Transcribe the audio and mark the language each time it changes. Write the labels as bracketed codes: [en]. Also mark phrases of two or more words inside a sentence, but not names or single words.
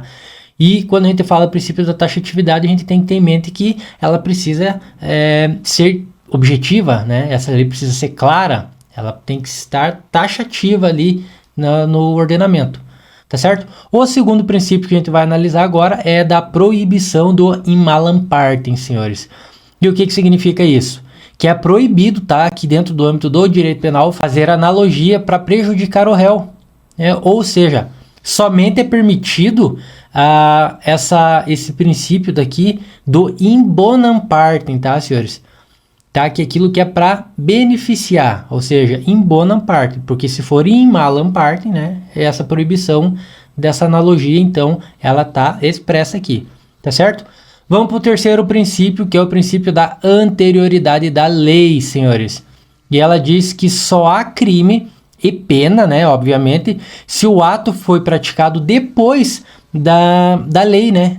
[pt] E quando a gente fala princípio da taxatividade, a gente tem que ter em mente que ela precisa ser objetiva, né? Essa lei precisa ser clara, ela tem que estar taxativa ali no ordenamento, tá certo? O segundo princípio que a gente vai analisar agora é da proibição do [la] in malam partem, [pt] senhores. E o que significa isso? Que é proibido, tá, aqui dentro do âmbito do direito penal, fazer analogia para prejudicar o réu, ou seja, somente é permitido esse princípio daqui do [la] in bonam partem, [pt] tá, senhores? Tá, que é aquilo que é para beneficiar, ou seja, [la] in bonam partem, [pt] porque se for [la] in malam partem, [pt] né, essa proibição dessa analogia, então, ela tá expressa aqui, tá certo? Vamos para o terceiro princípio, que é o princípio da anterioridade da lei, senhores. E ela diz que só há crime e pena, né, obviamente, se o ato foi praticado depois da lei, né?